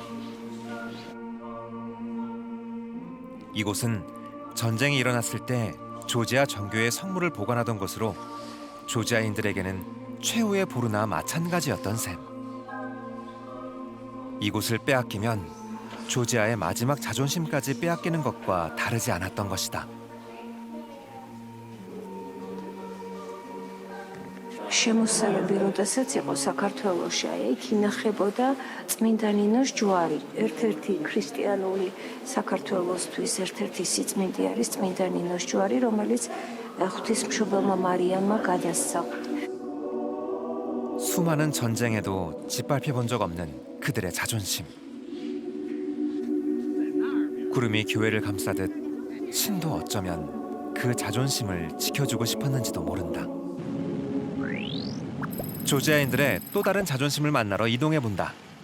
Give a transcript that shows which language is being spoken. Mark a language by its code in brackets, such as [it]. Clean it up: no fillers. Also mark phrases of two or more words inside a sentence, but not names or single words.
[ko] 이곳은 전쟁이 일어났을 때 조지아 정교의 성물을 보관하던 곳으로 조지아인들에게는 최후의 보루나 마찬가지였던 셈. 이곳을 빼앗기면 조지아의 마지막 자존심까지 빼앗기는 것과 다르지 않았던 것이다. [ka] შემოსევები როდესაც იყო საქართველოში, იქ ინახებოდა წმინდა ნინოს ჯვარი. ერთ-ერთი ქრისტიანული საქართველოსთვის ერთ-ერთი სიწმინდე არის წმინდა ნინოს ჯვარი, რომელიც ღვთისმშობელმა მარიამმა გადასცა. [ko] 수많은 전쟁에도 짓밟혀 본 적 없는 그들의 자존심. 구름이 교회를 감싸듯 신도 어쩌면 그 자존심을 지켜주고 싶었는지도 모른다. 조지아인들의 또 다른 자존심을 만나러 이동해 본다.